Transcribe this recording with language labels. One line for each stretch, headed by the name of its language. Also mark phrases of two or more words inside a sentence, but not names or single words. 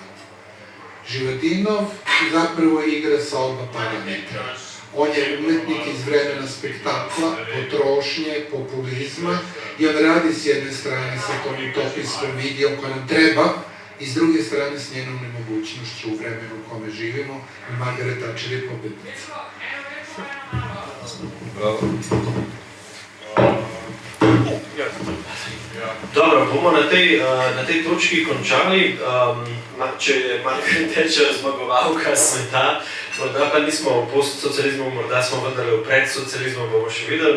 Serbian: Živadinov zapravo igra sa oba parametra. On je umetnik iz vremena spektakla, potrošnje, populizma i on radi s jedne strane sa tom utopijskom vizijom koja nam treba i s druge strane s njenom nemogućnošću u vremenu u kome živimo i Margaret Thatcher je pobednica. Bravo.
Slovenian: Dobro, bomo na tej točki končali. Če je Margaret Thatcher zmagovalka sveta, morda pa nismo v postsocializmu, morda smo vendarle v predsocializmu, bomo še videli.